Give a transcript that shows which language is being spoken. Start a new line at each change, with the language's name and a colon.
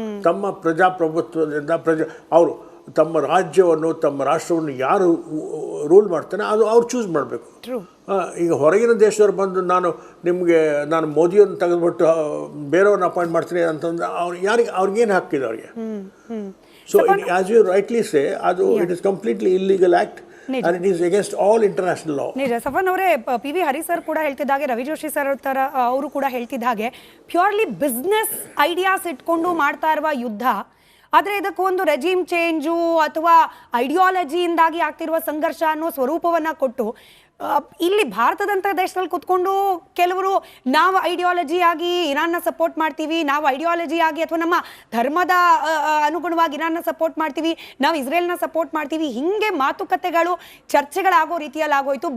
Kannada: ತಮ್ಮ ಪ್ರಜಾಪ್ರಭುತ್ವದಿಂದ ಅವರು ತಮ್ಮ ರಾಜ್ಯವನ್ನು, ತಮ್ಮ ರಾಷ್ಟ್ರವನ್ನು ಯಾರು ರೂಲ್ ಮಾಡ್ತಾನೆ ಅದು ಅವ್ರು ಚೂಸ್ ಮಾಡಬೇಕು. ಈಗ ಹೊರಗಿನ ದೇಶದವ್ರು ಬಂದು ನಾನು ಮೋದಿಯನ್ನು ತೆಗೆದುಬಿಟ್ಟು ಬೇರೆಯವ್ರನ್ನ ಅಪಾಯಿಂಟ್ ಮಾಡ್ತೀನಿ ಅಂತಂದ್ರೆ ಅವ್ರಿಗೇನು ಹಾಕಿದೆ ಅವ್ರಿಗೆ?
English: So as you rightly say, ಅದು it is completely illegal act. And it is against all international law.
Kannada: ನಿಜ. ಸಫನ್ ಅವರೇ, PV ಹರಿ ಸರ್ ಕೂಡ ಹೇಳ್ತಿದ್ದಾಗೆ, ರವಿ ಜೋಶಿ ಸರ್ ಅವರು ಕೂಡ ಹೇಳ್ತಿದ್ದ ಹಾಗೆ,
English: purely business ideas
Kannada: ಇಟ್ಕೊಂಡು ಮಾಡ್ತಾ ಇರುವ ಯುದ್ಧ. ಆದರೆ ಇದಕ್ಕೊಂದು ರೆಜಿಮ್ ಚೇಂಜು ಅಥವಾ ಐಡಿಯಾಲಜಿಯಿಂದಾಗಿ ಆಗ್ತಿರುವ ಸಂಘರ್ಷ ಅನ್ನೋ ಸ್ವರೂಪವನ್ನು ಕೊಟ್ಟು ಇಲ್ಲಿ ಭಾರತದಂಥ ದೇಶದಲ್ಲಿ ಕುತ್ಕೊಂಡು ಕೆಲವರು ನಾವು ಐಡಿಯಾಲಜಿಯಾಗಿ ಇರಾನ್ನ ಸಪೋರ್ಟ್ ಮಾಡ್ತೀವಿ, ನಾವು ಐಡಿಯಾಲಜಿಯಾಗಿ ಅಥವಾ ನಮ್ಮ ಧರ್ಮದ ಅನುಗುಣವಾಗಿ ಇರಾನ್ನ ಸಪೋರ್ಟ್ ಮಾಡ್ತೀವಿ, ನಾವು ಇಸ್ರೇಲ್ನ ಸಪೋರ್ಟ್ ಮಾಡ್ತೀವಿ, ಹೀಗೆ ಮಾತುಕತೆಗಳು ಚರ್ಚೆಗಳಾಗೋ ರೀತಿಯಲ್ಲಿ ಆಗೋಯ್ತು.